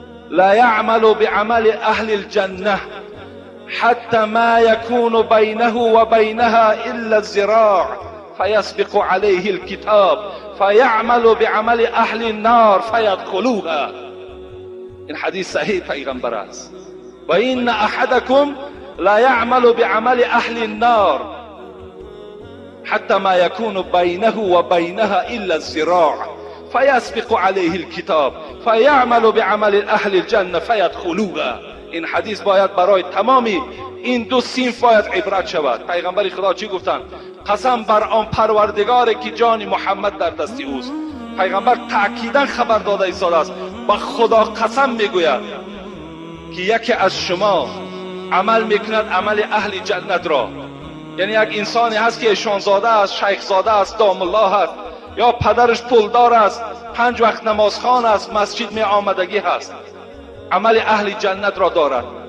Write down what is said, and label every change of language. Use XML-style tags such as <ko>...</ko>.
<ar>لا يعمل بعمل اهل الجنه حتى ما يكون بينه وبينها الا الذراع فيسبق عليه الكتاب فيعمل بعمل اهل النار فيدخلوها.</ar> <fa>این حدیث صحیح پیغمبر است.</fa> <ar>و این احدکم لا يعمل بعمل اهل النار حتى ما يكون بينه وبينها الا الذراع فيسبق عليه الكتاب فيعمل بعمل اهل الجنه فيدخلوها.</ar> <fa>این حدیث باید برای تمامی این دو صنف باید عبرت شود. پیغمبر خدا چی گفتند؟ قسم بر آن پروردگاری که جان محمد در دست اوست. پیغمبر تأکیدا خبر داده ایستاده است. با خدا قسم میگوید که یکی از شما عمل میکند عمل اهل جنت را، یعنی یک انسانی هست که شاهزاده است، شیخ زاده است، دام الله است، یا پدرش پولدار است، 5 وقت نمازخوان است، مسجد می آمدگی هست، عمل اهل جنت را دارد.</fa>